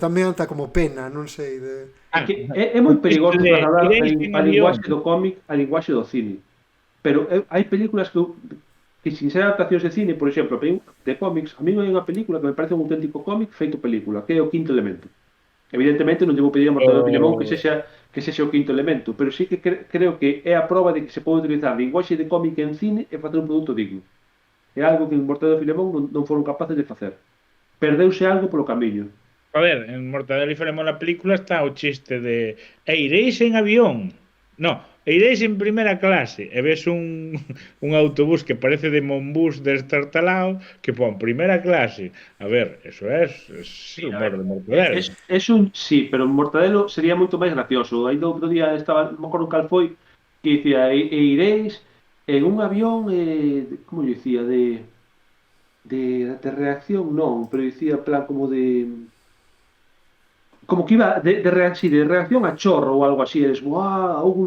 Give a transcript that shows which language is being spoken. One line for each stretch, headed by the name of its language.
Galician: Dame anta como pena, non sei de... É moi perigoso trasladar a linguaxe do cómic a linguaxe do cine. Pero hai películas que sin ser adaptacións de cine, por exemplo, de cómics, a mí hai unha película que me parece un auténtico cómic feito película, que é o Quinto Elemento. Evidentemente non lle vou pedir a Mortadelo de Filemón que sexa o Quinto Elemento, pero sí que creo que é a proba de que se pode utilizar linguaxe de cómic en cine e facer un produto digno. É algo que en Mortadelo de Filemón non foron capaces de facer. Perdeuse algo polo camiño. A ver, en Mortadelo y Filemón la película está o chiste de iréis en avión.
Spanish: No, iréis en primera clase.
Galician: E ves un autobús que parece de Monbús destartalado que pon primera clase.
Spanish: A ver, eso es humor de Mortadelo.
Galician: Sí, pero en Mortadelo sería moito máis gracioso. Aí do outro día estaba, non me acordo cal foi, que dicía,
Spanish: iréis en un avión,
Galician: como yo dicía, de reacción, non, pero dicía plan como que iba de reacción a chorro ou algo así, eres, ¡guau!